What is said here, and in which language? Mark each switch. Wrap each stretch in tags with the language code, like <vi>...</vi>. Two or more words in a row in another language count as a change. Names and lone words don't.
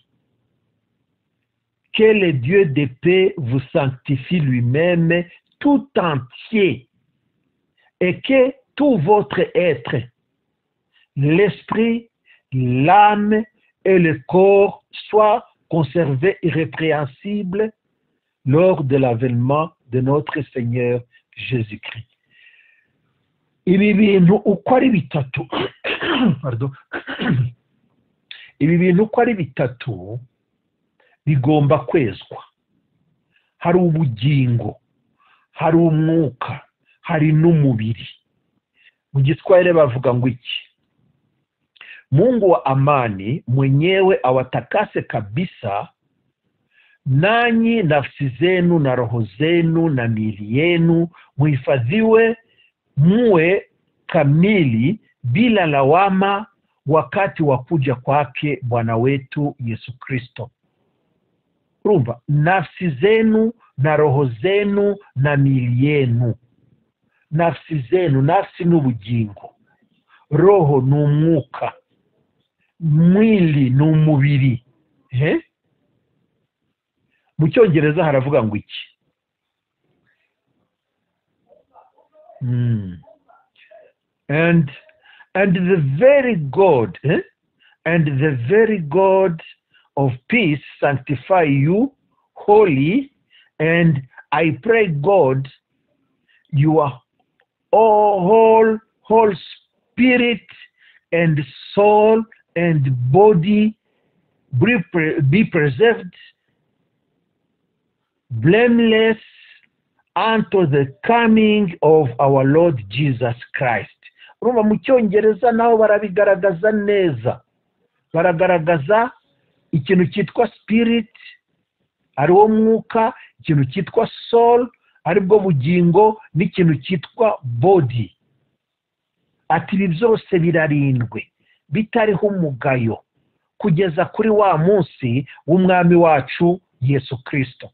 <fr>Que le Dieu de paix vous sanctifie lui-même tout entier, et que tout votre être, l'esprit, l'âme et le corps soient conservés irrépréhensibles lors de l'avènement de notre Seigneur Jésus-Christ.</fr> <rw>Ibi bintu uko ari bitatu pardon ibi bintu uko ari bitatu bigomba kwezwa. Hari ubugingo, hari umwuka, hari n'umubiri. Mu Kiswahili bavuga ngo iki?</rw> <sw>Mungu wa amani mwenyewe awatakase kabisa, nanyi nafsi zenu na roho zenu na miili yenu muhifadhiwe muwe kamili bila lawama wakati wa kuja kwake Bwana wetu Yesu Kristo.</sw> <rw>Urumva,</rw> <sw>nafsi zenu na roho zenu na miili yenu. Nafsi zenu,</sw> <rw>nafsi n'ubugingo, roho n'umwuka, mwili n'umubiri. Mu Cyongereza haravuga ngo iki?</rw> <en>And the very God, and the very God of peace sanctify you wholly, and I pray God your whole spirit and soul and body be preserved blameless unto the coming of our Lord Jesus Christ.</en> <rw>Urumva mu Cyongereza naho barabigaragaza neza. Baragaragaza ikintu cyitwa spirit, ari wo mwuka, ikintu cyitwa soul, ari bwo bugingo, n'ikintu cyitwa body. Ati ibi byose birarindwe bitariho umugayo kugeza kuri wa munsi w'umwami wacu Yesu Kristo.</rw>